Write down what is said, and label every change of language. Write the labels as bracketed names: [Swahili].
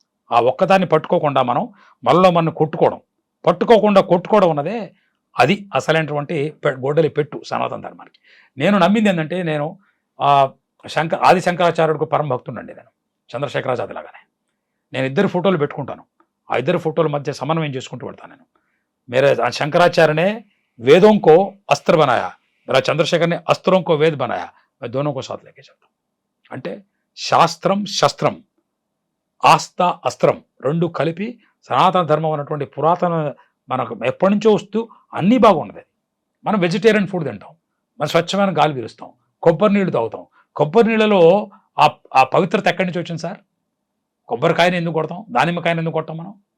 [Telugu] ఆ ఒక్కదాన్ని పట్టుకోకుండా మనలో మనం కొట్టుకోవడం ఉన్నదే అది అసలైనటువంటి గొడ్డలి పెట్టు సనాతన ధర్మానికి. నేను నమ్మింది ఏంటంటే, నేను ఆది శంకరాచార్యుడికి పరమ భక్తుండండి. నేను చంద్రశేఖరాచార్య లాగానే నేను 2 ఫోటోలు పెట్టుకుంటాను. ఆ 2 ఫోటోల మధ్య సమన్వయం చేసుకుంటూ పెడతాను. నేను [Hindi] मेरे शंकराचार्य ने वेदों को अस्त्र बनाया, मेरा चंद्रशेखर ने अस्त्रों को वेद बनाया, मैं दोनों को साथ लेके चलता हूँ. [Telugu] అంటే శాస్త్రం శస్త్రం, ఆస్థ అస్త్రం రెండు కలిపి సనాతన ధర్మం అన్నటువంటి పురాతన మనకు ఎప్పటి నుంచో వస్తూ అన్నీ బాగున్నది. మనం వెజిటేరియన్ ఫుడ్ తింటాం, మనం స్వచ్ఛమైన గాలి పీలుస్తాం, కొబ్బరి నీళ్ళు తాగుతాం. కొబ్బరి నీళ్ళలో ఆ పవిత్రత ఎక్కడి నుంచి వచ్చింది సార్? కొబ్బరికాయని ఎందుకు కొడతాం, దానిమ్మకాయని ఎందుకు కొడతాం మనం?